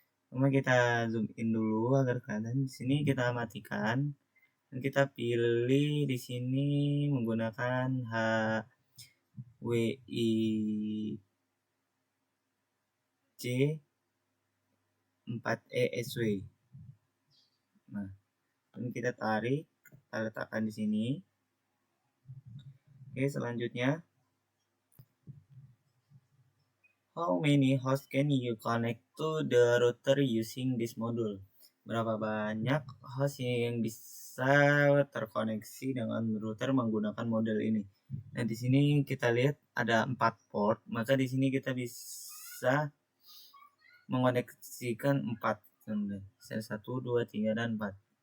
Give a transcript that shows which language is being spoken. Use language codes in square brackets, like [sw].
[id] Cuma kita zoom in dulu agar kelihatan. Di sini kita matikan dan kita pilih di sini menggunakan WIC 4ESW. Nah, ini kita tarik. kita letakkan di sini. Oke, selanjutnya, [en] how many hosts can you connect to the router using this module? [id] Berapa banyak host yang bisa terkoneksi dengan router menggunakan model ini? Nah, di sini kita lihat ada 4 port, maka di sini kita bisa mengoneksikan 4. 1, 2, 3, dan 4.